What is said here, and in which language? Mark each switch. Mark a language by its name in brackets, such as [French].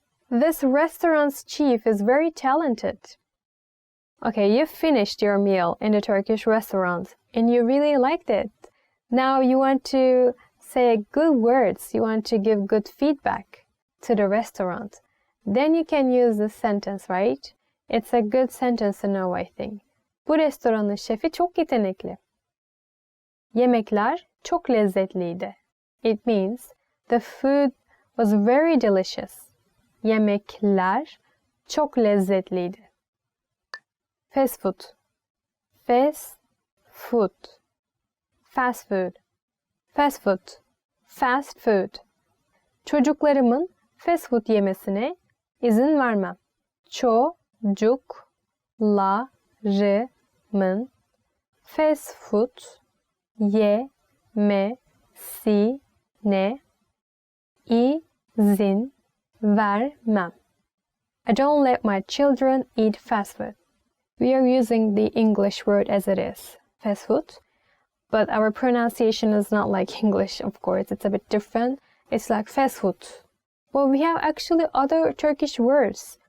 [English] This restaurant's chief is very talented. Okay, you finished your meal in the Turkish restaurant and you really liked it. Now you want to say good words, you want to give good feedback to the restaurant. Then you can use this sentence, right? It's a good sentence to know, I think. [Turkish] Bu restoranın şefi çok yetenekli. Yemekler çok lezzetliydi. [English] It means the food was very delicious. [Turkish] Yemekler çok lezzetliydi. [English] Fast food. Fast food. Fast food. Fast food. Fast food. [Turkish] Çocuklarımın fast food yemesine izin vermem. Çocuklarımın fast food yemesine izin vermem. [English] I don't let my children eat fast food. We are using the English word as it is, fast food, but our pronunciation is not like English, of course. It's a bit different. It's like fast food. Well, we have actually other Turkish words